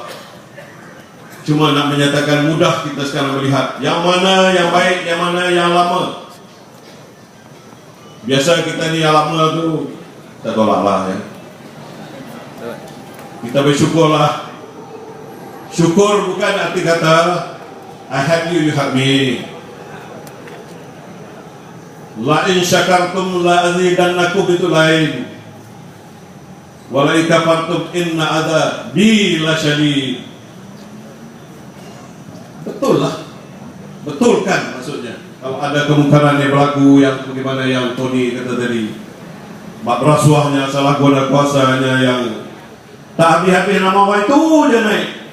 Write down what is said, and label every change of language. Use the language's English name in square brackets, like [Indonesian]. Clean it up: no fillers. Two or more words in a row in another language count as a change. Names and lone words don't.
[Malay] Cuma nak menyatakan mudah kita sekarang melihat yang mana yang baik, yang mana yang lama. Biasa kita ni yang lama tu tak tolak lah ya. Kita bersyukurlah. Syukur bukan arti kata [English] I have you, you have me. [Arabic] لئن شكرتم لأزيدنكم, [Malay] itu lain. [Arabic] ولئن كفرتم إن عذابي لشديد. [Malay] Betul lah, betulkan maksudnya. Kalau ada kemungkaran yang berlaku yang bagaimana yang Tony kata tadi, bab rasuahnya, salah guna kuasanya yang tak habis-habis nama orang itu je naik.